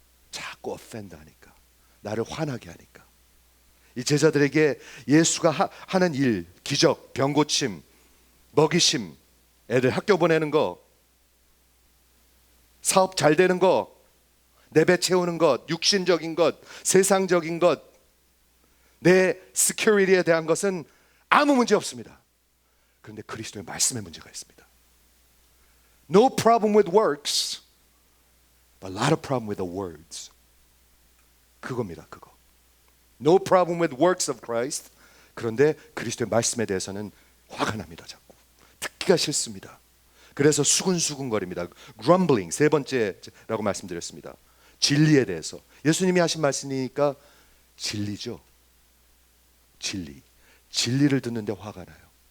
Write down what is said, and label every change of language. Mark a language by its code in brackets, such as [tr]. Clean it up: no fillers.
[ko] 자꾸 offend 하니까 나를 화나게 하니까 이 제자들에게 예수가 하는 일, 기적, 병고침, 먹이심, 애들 학교 보내는 거, 사업 잘 되는 거, 내 배 채우는 것, 육신적인 것, 세상적인 것, 내 security에 대한 것은 아무 문제 없습니다. 그런데 그리스도의 말씀에 문제가 있습니다. [en] No problem with works, but a lot of problem with the words. [ko] 그겁니다. 그거. [en] No problem with works of Christ. [ko] 그런데 그리스도의 말씀에 대해서는 화가 납니다. 자꾸 듣기가 싫습니다. 그래서 수근수근거립니다. Grumbling 세 번째라고 말씀드렸습니다. 진리에 대해서 예수님이 하신 말씀이니까 진리죠. 진리를 듣는데 화가 나요.